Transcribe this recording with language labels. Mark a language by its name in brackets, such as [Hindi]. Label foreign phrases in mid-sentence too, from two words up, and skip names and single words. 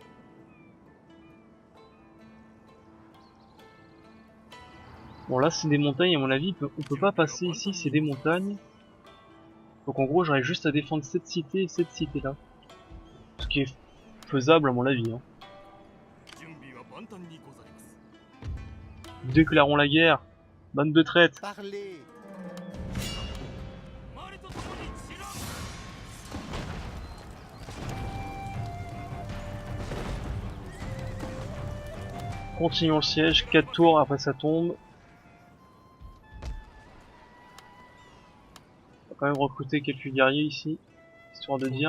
[French] Bon là c'est des montagnes, à mon avis on peut pas passer ici, c'est des montagnes. Donc en gros j'aurais juste à défendre cette cité et cette cité là. Ce qui est faisable à mon avis, hein. [Japanese] 準備は万端にござります。 [French] Déclarons la guerre. Bande de traîtres. Parlez! [Japanese] 周りと共に散らん。 [French] Continuons le siège, 4 tours après ça tombe. On va quand même recruter quelques guerriers ici, histoire de dire.